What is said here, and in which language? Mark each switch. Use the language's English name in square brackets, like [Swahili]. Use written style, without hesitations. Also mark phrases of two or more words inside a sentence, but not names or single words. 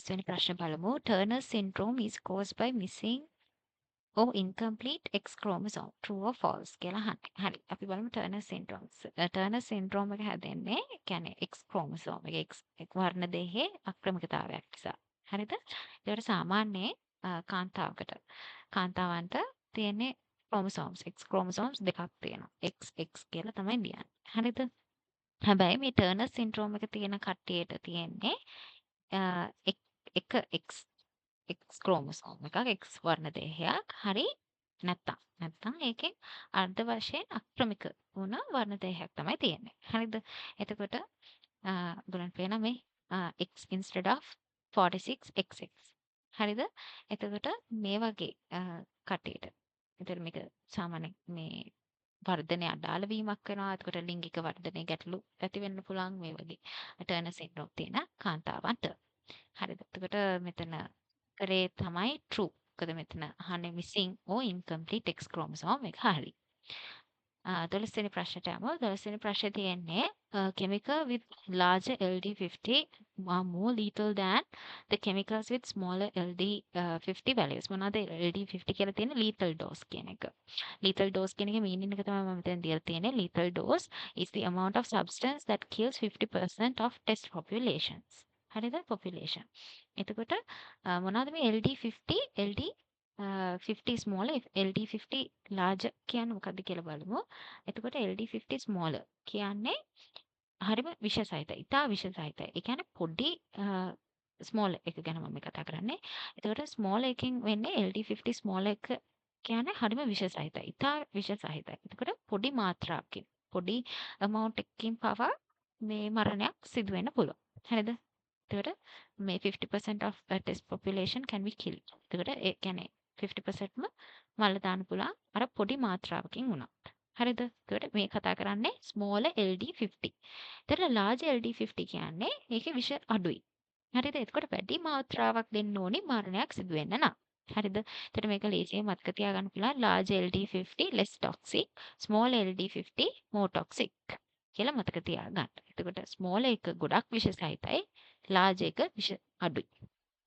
[Sinhala] 12 වෙනි ප්‍රශ්න බලමු. [English] Turner syndrome is caused by missing or incomplete X chromosome. True or false [Sinhala] කියලා අහන්නේ. හරි. අපි බලමු [English] Turner syndrome. Turner syndrome [Sinhala] එක හැදෙන්නේ කියන්නේ [English] X chromosome [Sinhala] එක X වර්ණ දෙහේ අක්‍රමිකතාවයක් නිසා. හරිද? ඒකට සාමාන්‍යයෙන් කාන්තාවන්ට තියෙන්නේ [English] chromosomes X chromosomes [Sinhala] දෙකක් තියෙනවා. XX කියලා තමයි ලියන්නේ. හරිද? හැබැයි මේ [English] Turner syndrome [Sinhala] එක තියෙන කට්ටියට තියෙන්නේ එක [English] X chromosome [Sinhala] එකක් X වර්ණ දෙහයක් හරි නැත්තම් ඒකෙන් අර්ධ වශයෙන් අක්‍රමික වුණ වර්ණ දෙහයක් තමයි තියෙන්නේ. හරිද? එතකොට බලන්න පේන මේ [English] X instead of 46XX. [Sinhala] හරිද? එතකොට මේ වගේ කට්ටියට. එතකොට මේක සාමාන්‍ය මේ වර්ධනය අඩාල වීමක් වෙනවා. එතකොට ලිංගික වර්ධනයේ ගැටලු ඇති වෙන්න පුළුවන් මේ වගේ [English] Turner syndrome [Sinhala] තියෙන කාන්තාවන්ට. හරිද? එතකොට මෙතන කරේ තමයි true. මොකද මෙතන අහන්නේ [English] missing or incomplete X chromosome [Sinhala] එක හරි. 12 වෙනි ප්‍රශ්නට යමු. 12 වෙනි ප්‍රශ්නේ තියෙන්නේ [English] chemical with larger LD50 are more lethal than the chemicals with smaller LD50 values. [Sinhala] මොනවාද LD50 කියලා තියෙන [English] lethal dose [Sinhala] කියන එක. [English] lethal dose [Sinhala] කියන එකේ meaning එක තමයි මම මෙතන දීලා තියෙන්නේ. [English] lethal dose is the amount of substance that kills 50% of test populations. [Sinhala] හරිද? population. එතකොට මොනවාද මේ LD50 LD50 small LD50 large කියන්නේ මොකක්ද කියලා බලමු. එතකොට LD50 smaller කියන්නේ හරිම විෂසහිතයි. ඉතා විෂසහිතයි. ඒ කියන්නේ පොඩි small එක ගැන මම කතා කරන්නේ. එතකොට small එකකින් වෙන්නේ LD50 small එක කියන්නේ හරිම විෂසහිතයි. ඉතා විෂසහිතයි. එතකොට පොඩි මාත්‍රාවකින් පොඩි amount එකකින් පවා මේ මරණයක් සිදු වෙන්න පුළුවන්. හරිද? එතකොට මේ [English] 50% of test population can be killed. [Sinhala] එතකොට ඒ කියන්නේ 50%ම මල්ල දාන්න පුළුවන් අර පොඩි මාත්‍රාවකින් වුණා. හරිද? එතකොට මේ කතා කරන්නේ small LD50. එතකොට large LD50 කියන්නේ ඒකේ විෂ අඩුයි. හරිද? එතකොට වැඩි මාත්‍රාවක් දෙන්න ඕනි මරණයක් සිදු වෙන්න නම්. හරිද? එතකොට මේක ලේසියෙන් මතක තියාගන්න පුළුවන් [English] large LD50 less toxic, small LD50 more toxic [Sinhala] කියලා මතක තියාගන්න. එතකොට small එක ගොඩක් විෂ සහිතයි, large එක විෂ අඩුයි.